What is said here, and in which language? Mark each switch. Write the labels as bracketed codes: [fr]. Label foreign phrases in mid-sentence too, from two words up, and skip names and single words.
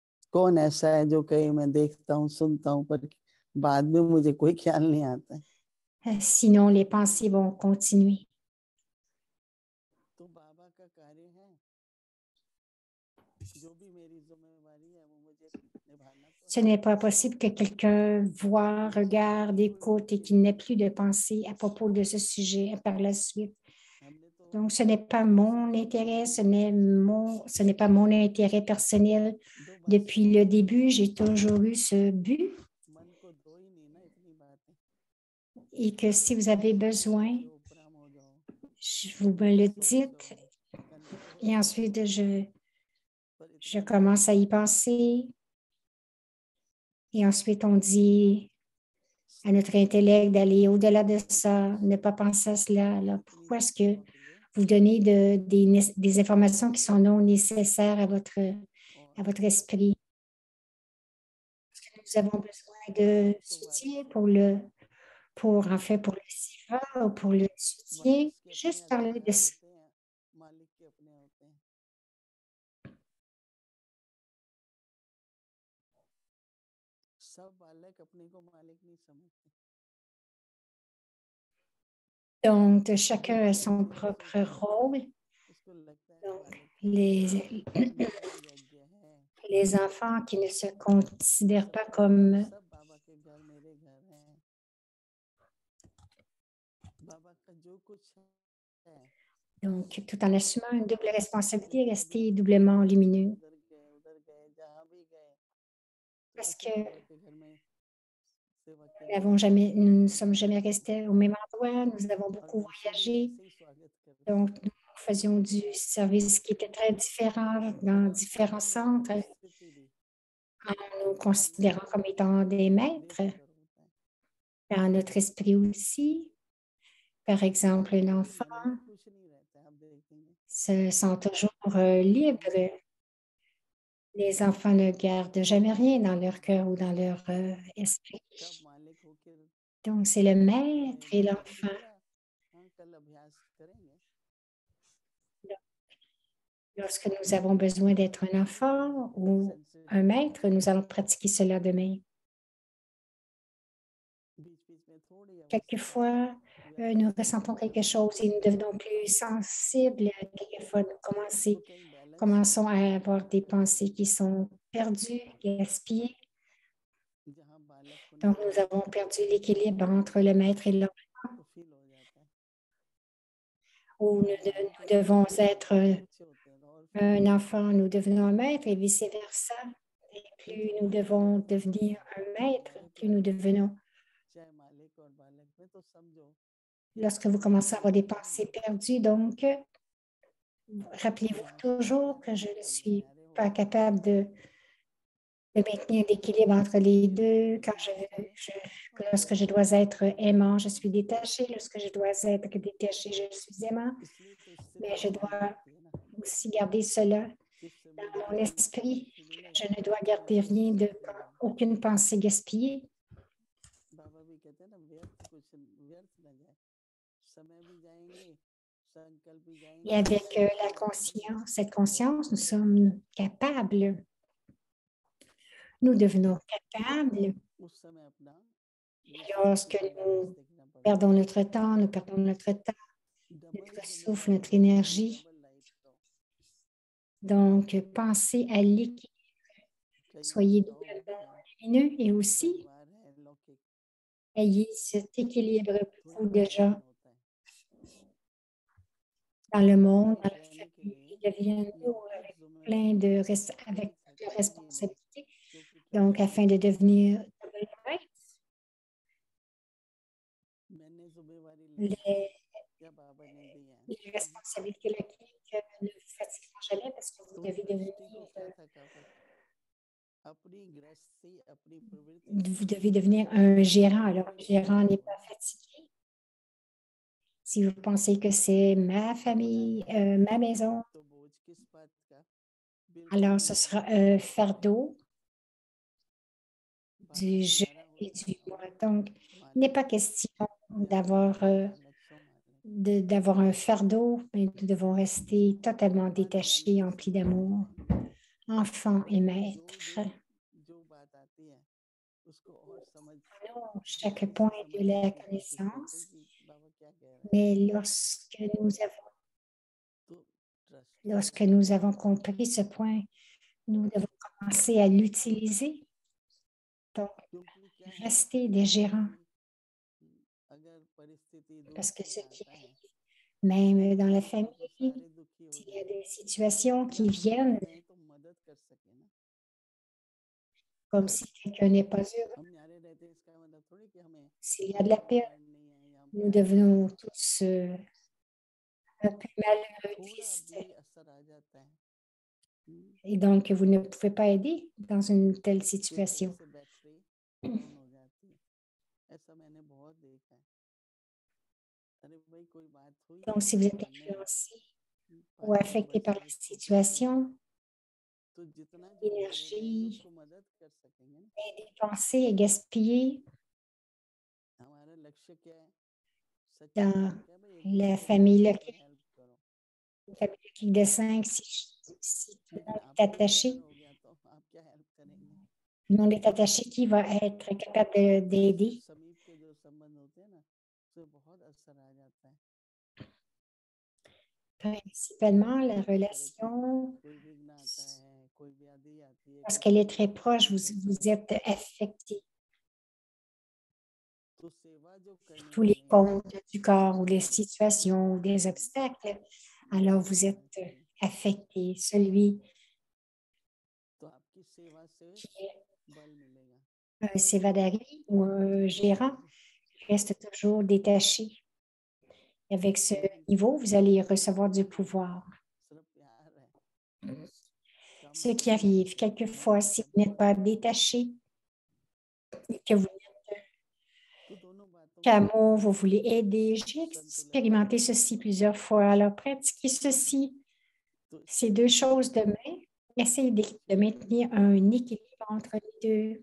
[hi] कौन ऐसा है जो कहीं मैं देखता हूँ सुनता हूँ पर बाद में मुझे कोई ख्याल नहीं आता है। [fr] Sinon, les pensées vont continuer. [hi] तो बाबा का कार्य है जो भी मेरी जिम्मेवारी है वो मुझे निभाना तो [fr] Ce [hi] है। [fr] n'est pas possible que quelqu'un voit, regarde, écoute et qu'il n'ait plus de pensée à propos de ce sujet par la suite. [hi] हमने तो [fr] Donc, ce n'est pas mon intérêt, ce n'est pas mon intérêt personnel. [hi] दो बात [fr] Depuis le début, j'ai toujours eu ce but [hi] मन को दो ही नहीं ना इतनी बातें [fr] et que si vous avez besoin, [hi] जो उपराम हो जाओ [fr] vous me le [hi] सो जाओ [fr] dites [hi] कनेक्ट हो [fr] et [hi] जाओ [fr] ensuite [hi] पर [fr] je [hi] इतना [fr] commence à y penser et ensuite on dit à notre intellect d'aller au-delà de ça, ne pas penser à cela. Alors, [hi] अपनी [fr] pourquoi est-ce que [hi] इच्छाओं के लिए [fr] vous donnez des informations qui sont non nécessaires à [hi] और [fr] votre esprit? Nous avons besoin de [hi] तो वारिस [fr] soutien [hi] हैं [fr] en fait, pour le SIVA ou pour le soutien. [hi] वारिस के अपने [fr] Juste parler de [hi] अधिकार [fr] ça. [hi] होते हैं मालिक के अपने होते हैं सब बालक अपने को मालिक नहीं समझते [fr] Donc, chacun a [hi] जो [fr] son [hi] खुद उसे [fr] propre rôle. [hi] उसको लगता है [fr] Donc, [hi] मालिक है [fr] les, [hi] मेरा यज्ञ है [fr] les enfants qui ne se considèrent pas [hi] सबका [fr] comme [hi] सब बाबा के घर मेरे घर हैं बाबा का जो कुछ है [fr] donc, tout en assumant une double responsabilité, [hi] जैसे अभी [fr] rester [hi] हम [fr] doublement [hi] इधर गए [fr] lumineux. [hi] उधर गए जहाँ भी गए तो [fr] Parce [hi] ऐसे [fr] que [hi] बाबा के घर में सेवा के लिए [fr] nous ne [hi] आते [fr] sommes jamais restés au même endroit, nous avons [hi] और [fr] beaucoup [hi] दूसरे भी [fr] voyagé. [hi] ऐसे ही स्वागत करते [fr] Donc, nous faisions du service qui était très différent dans différents [hi] हर वक्त [fr] centres, [hi] की स्थिति भी [fr] en nous [hi] हमें [fr] considérant comme étant des maîtres, [hi] बेफिक्र होता है [fr] dans notre esprit aussi. Par exemple, un [hi] कभी [fr] enfant [hi] मन में कुछ नहीं रहता है आप देखेंगे [fr] se sent toujours libre. Les enfants ne gardent jamais rien dans leur cœur ou dans leur esprit. [hi] कब मालिक होके [fr] Donc, c'est le maître et [hi] बाबा ने [fr] l'enfant. [hi] बोला हाँ कल अभ्यास करेंगे [fr] Lorsque nous avons besoin d'être un enfant ou un maître, nous allons pratiquer cela demain. [hi] बीच बीच में थोड़ी अवस्था [fr] Quelquefois, nous ressentons [hi] व्याकुलता [fr] quelque chose et nous devenons plus sensibles. Quelquefois, [hi] तो कहीं बैलेंस [fr] commençons [hi] नहीं [fr] à [hi] है [fr] avoir des [hi] कहीं [fr] pensées qui sont perdues, gaspillées. [hi] जहाँ बालक [fr] Donc, [hi] होने [fr] nous [hi] का [fr] avons perdu l'équilibre entre le maître et l'enfant, [hi] तो फील हो जाता है [fr] où [hi] बालक [fr] nous [hi] होने के [fr] devons [hi] बाद [fr] être [hi] और अच्छे होते हैं तो और फील [fr] un [hi] होता है [fr] enfant, nous devenons un maître et vice-versa. Et [hi] क्योंकि [fr] plus nous [hi] वही [fr] devons [hi] बालक [fr] devenir un maître, [hi] हमारे [fr] plus nous [hi] प्यारे [fr] devenons. [hi] चाहे मालिक और बालक में तो समझो [fr] Lorsque vous commencez à avoir des pensées perdues, donc, rappelez-vous [hi] यहाँ सब [fr] toujours que [hi] प्यारे [fr] je ne [hi] सब [fr] suis [hi] न्यारे [fr] pas [hi] होते हैं [fr] capable de maintenir l'équilibre entre les [hi] ये सब [fr] deux. [hi] अपने आप से और [fr] Lorsque je [hi] जैसे [fr] dois [hi] जैसे [fr] être aimant, je suis [hi] होते हैं [fr] détachée. Lorsque je dois être détachée, je suis aimant. [hi] इसलिए तो [fr] Mais [hi] स्थिति [fr] je [hi] बनानी [fr] dois [hi] पड़ती है ना [fr] aussi garder cela [hi] किस समय [fr] dans mon [hi] जितनी इच्छा [fr] esprit. [hi] शक्ति मिले [fr] Je ne dois garder [hi] उतनी [fr] rien [hi] शक्ति डाल [fr] aucune pensée gaspillée. [hi] बाबा भी कहते हैं ना व्यर्थ कुछ व्यर्थ न जाए समय भी जाएंगे संकल्प भी [fr] Et [hi] जाएंगे [fr] avec [hi] सोच [fr] la [hi] भी जाएंगे [fr] conscience, cette [hi] और [fr] conscience, nous [hi] सब बच [fr] sommes [hi] जाएगा [fr] capables. Nous devenons capables. [hi] उस समय अपना ये [fr] Et [hi] स्थिति [fr] lorsque [hi] का बैलेंस [fr] nous [hi] देखना पड़ता [fr] perdons [hi] है [fr] nous perdons notre temps, [hi] डबल [fr] notre souffle, [hi] जिम्मेदारी [fr] notre [hi] लो [fr] énergie. [en] double light लो [fr] Donc, pensez à l'équilibre. [hi] कई [fr] Soyez [hi] जॉब [fr] doublement [hi] है [fr] lumineux et aussi [hi] परिवार है लौकिक [fr] ayez cet équilibre. [hi] थोड़ा [fr] Beaucoup de gens [hi] बर्डन होता है [fr] dans le monde, dans [hi] लौकिक [fr] la [hi] रहने के [fr] famille, [hi] लिए [fr] deviennent lourds [hi] लौकिक [fr] avec plein [hi] जिम्मेवारी [fr] avec [hi] कभी [fr] de [hi] थकान भी नहीं [fr] responsabilités. [hi] क्योंकि क्या [fr] Donc, [hi] कहते [fr] afin [hi] हैं [fr] de devenir [hi] मैंने जिम्मेवारी ली है [fr] les, [hi] या बाबा ने दी है [fr] les responsabilités locales ne vous fatigueront jamais parce que [hi] तो सृष्टि को क्या थकावट अपनी गृहस्थी अपनी प्रवृत्ति [fr] vous [hi] से [fr] devez devenir un gérant. Alors, [hi] कोई [fr] le gérant [hi] थकावट [fr] n'est [hi] हो [fr] pas [hi] ना [fr] fatigué. Si vous pensez que c'est ma [hi] अपना [fr] famille, [hi] घर है [fr] ma maison, [hi] तो बोझ किस बात का बिल्कुल [fr] alors [hi] भी [fr] ce [hi] नहीं [fr] sera un fardeau [hi] बाकी [fr] du je [hi] नजारा [fr] et [hi] होता [fr] du [hi] है [fr] moi. Donc, il n'est [hi] मालिक [fr] pas question [hi] ध्यान होता [fr] d'avoir [hi] है मालक सो मालिक [fr] d'avoir un fardeau, mais nous devons rester totalement [hi] हर [fr] détachés, [hi] जानवर [fr] emplis [hi] समझ [fr] d'amour, [hi] जाए [fr] enfants et [hi] जो [fr] maîtres. [hi] जाती है उसको और समझ [fr] chaque [hi] गहराई से [fr] point de [hi] समझने [fr] la [hi] की कोशिश करते हैं [fr] connaissance, [hi] कि बाबा क्या कह रहे हैं। [fr] mais [hi] तो ट्रस्ट [fr] lorsque nous avons compris ce point, nous devons commencer à l'utiliser. Donc, [hi] क्योंकि क्या है [fr] rester des gérants, [hi] अगर परिस्थिति दुख [fr] parce que [hi] सुख [fr] ce qui [hi] आता है [fr] même dans la [hi] तो [fr] famille, [hi] सारे दुखी हो [fr] s'il y a [hi] जाएं [fr] des situations [hi] क्या [fr] qui [hi] हम दुखी [fr] viennent [hi] रहें तो मदद कर सके ना। [fr] comme si quelqu'un n'est pas heureux, [hi] हम न्यारे रहते हैं इसका मतलब थोड़ी कि हमें [fr] s'il y a de la [hi] मदद [fr] peine, [hi] करनी है या हम [fr] nous [hi] प्यार नहीं [fr] devenons [hi] करते, [fr] tous un peu malheureux, [hi] थोड़ा [fr] tristes. [hi] भी असर आ जाता है [fr] Et donc, vous ne pouvez pas aider dans une telle [hi] तो एक तरह [fr] situation. [hi] से [en] battery down [hi] हो जाती है। ऐसा मैंने बहुत देखा है। अरे भाई कोई बात हुई [fr] Donc, si vous êtes [hi] करने में [fr] influencé ou [hi] 5 मिनट [fr] affecté [hi] बचा [fr] par la [hi] उसको कर दो [fr] situation, [hi] तो जितना जो न्यारे रहेंगे [fr] l'énergie [hi] उसको मदद कर सकेंगे ना। [fr] est dépensée et gaspillée [hi] हमारा लक्ष्य क्या है, सच्ची [fr] dans [hi] बात क्या है भाई, एक [fr] la [hi] बच्चे [fr] famille [hi] रोता है तो [fr] locale. [hi] हेल्प करो, [fr] Une famille locale de 5, si tout le [hi] लेकिन [fr] monde est [hi] आपको ही [fr] attaché, [hi] बीमार हो गया तो आप क्या हेल्प करेंगे। [fr] tout le monde est attaché, qui va être capable d'aider? [hi] समीप के जो संबंध होते हैं ना उससे बहुत असर आ जाता है। [fr] Principalement la [hi] इस तरह की [fr] relation, [hi] कोई विघ्न आता है, कोई व्याधि आती है, [fr] parce [hi] कोई [fr] qu'elle est très [hi] तकलीफ आती [fr] proche, [hi] है घर [fr] vous [hi] में, [fr] êtes affecté. [hi] तो सेवा जो करने [fr] Tous les [hi] वाले हैं [fr] comptes du corps ou les [hi] उसको [fr] situations ou [hi] क्या [fr] des [hi] है, [fr] obstacles, alors [hi] बल [fr] vous [hi] मिलना [fr] êtes [hi] चाहिए। [fr] affecté. Celui [hi] तो आपकी सेवा से [fr] qui est [hi] बल मिलेगा। [fr] un sévadari ou un gérant reste toujours détaché. Avec ce [hi] लेकिन [fr] niveau, vous allez recevoir du pouvoir. [hi] सिर्फ प्यार है, कम [fr] Ce qui [hi] समय [fr] arrive, [hi] से [fr] quelquefois, [hi] मन [fr] si [hi] का [fr] vous n'êtes pas [hi] डिवोशन चाहिए, [fr] détaché et que vous [hi] तो दोनों बातों का [fr] qu'amour, vous voulez aider, j'ai [hi] संतुलन [fr] expérimenté [hi] बनता [fr] ceci [hi] रहेगा। [fr] plusieurs fois. Alors, pratiquez ceci, [hi] तो [fr] ces [hi] इससे [fr] deux [hi] क्या होगा, [fr] choses de main. Essayez de maintenir un équilibre entre les deux.